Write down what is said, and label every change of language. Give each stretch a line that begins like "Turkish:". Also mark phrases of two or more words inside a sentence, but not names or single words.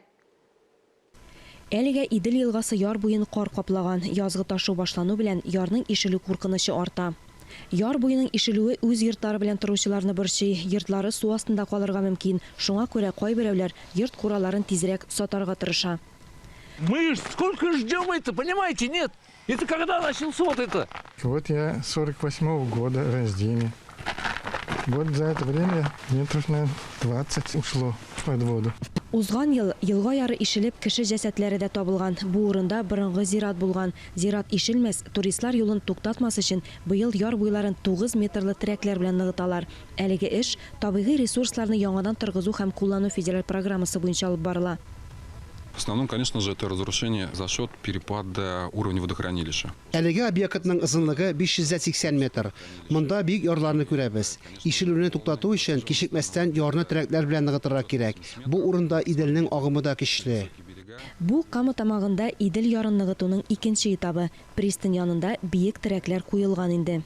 Tatar: Әлегә Идел елгасы яр буен кар каплаган. Язгы ташу башлану белән ярның ишелү куркынычы арта. Яр буеның ишелүе үз йортлары белән торучыларны борчый. Йортлары су астында калырга мөмкин. Шуңа күрә кайберәүләр йорт кураларын тизрәк сатарга тырыша.
Russian: Мы сколько ждем это, понимаете, нет? Это когда начался вот это? Вот я 48-го года рождения. Вот за это время метров на 20 ушло под воду.
Tatar: Узган ел елга яры ишелеп кеше җәсәтләре дә табылган. Бу урында борынгы зират булган. Зират ишелмәс, туристлар юлын туктатмас өчен быел яр буйларын 9 метрлы трәкләр белән ныгыталар. Әлеге эш табигый ресурсларны яңадан торгызу һәм куллану федераль программасы буенча алып барыла.
Russian: В основном, конечно же, это разрушение за счет перепада уровня водохранилища.
Tatar: Әлеге объектның ызынлыгы 580 метр. Монда бик ярларны күрәбез. Ишелүне туктату өчен кичекмәстән ярны трәкләр белән ныгытырга кирәк. Бу урында Иделнең агымы да көчле. Бу Кама тамагында Идел ярын ныгытуның икенче этабы. Пристань янында биек трәкләр куелган инде.